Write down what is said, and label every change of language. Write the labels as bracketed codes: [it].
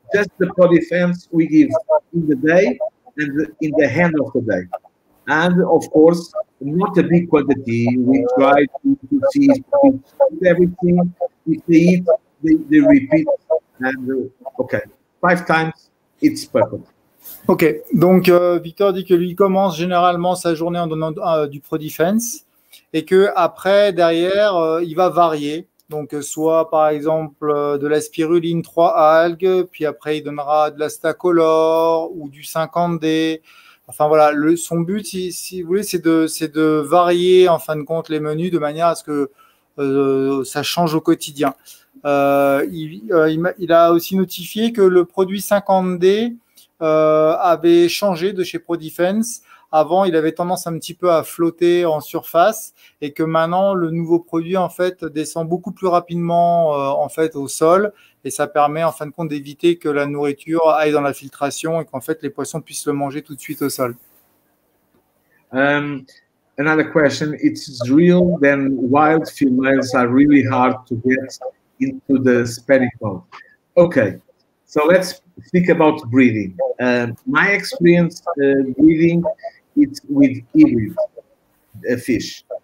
[en] Just the Pro Defense we give in the day and in the end of the day. And of course, not a big quantity. We try to see if we eat everything. If they eat, they repeat. And okay, 5 times, it's perfect. [fr] Ok, donc Victor dit que lui commence généralement sa journée en donnant du Pro Defense et que après derrière il va varier. Donc, soit par exemple de la spiruline 3 algues, puis après il donnera de la stacolore ou du 50D. Enfin voilà, son but, si vous voulez, c'est de varier en fin de compte les menus de manière à ce que ça change au quotidien. Il a aussi notifié que le produit 50D avait changé de chez Pro Defense. Avant, il avait tendance un petit peu à flotter en surface et que maintenant, le nouveau produit en fait descend beaucoup plus rapidement en fait au sol et ça permet en fin de compte d'éviter que la nourriture aille dans la filtration et qu'en fait les poissons puissent le manger tout de suite au sol. [en] Another question: it's real then wild females are really hard to get into the spherical. Okay, so let's speak about breeding. My experience breeding it's with hybrid fish.